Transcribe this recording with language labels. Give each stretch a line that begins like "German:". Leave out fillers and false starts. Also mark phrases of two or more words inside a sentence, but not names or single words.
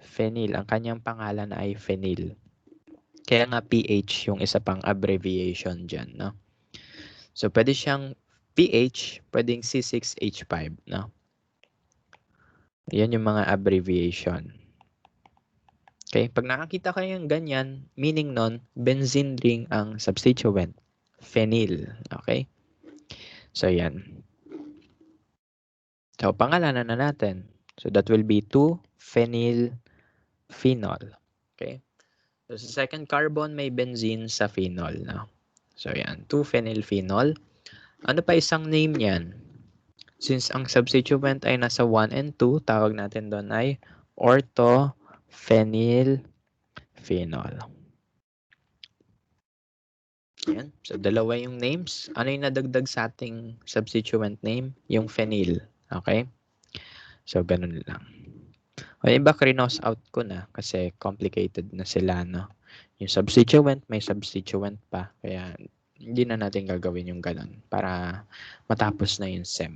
Filipino: Ang kanyang pangalan ay phenyl. Kaya nga PH yung isa pang abbreviation dyan, no? So, pwede siyang PH, pwedeng C6H5, no? Yan yung mga abbreviation. Okay? Pag nakakita kayo ng ganyan, meaning nun,
English: benzene ring
Filipino: ang substituent. Phenyl. Okay? So, yan. So, pangalanan na natin.
English: So, that will be 2-phenyl-phenol.
Filipino: Okay? So, sa second carbon, may benzene sa phenol. No? So, yan. 2-phenyl-phenol. Ano pa isang name niyan? Since ang substituent ay nasa 1 and 2, tawag natin doon ay ortho-phenyl-phenol. Yan. So, dalawa yung names. Ano yung nadagdag sa ating
English: substituent name?
Filipino: Yung phenyl. Okay? So, ganun lang. O, iba, krinos out ko na kasi complicated na sila, no? Yung substituent, may substituent pa. Kaya, hindi na natin gagawin yung ganun para matapos na yung SEM.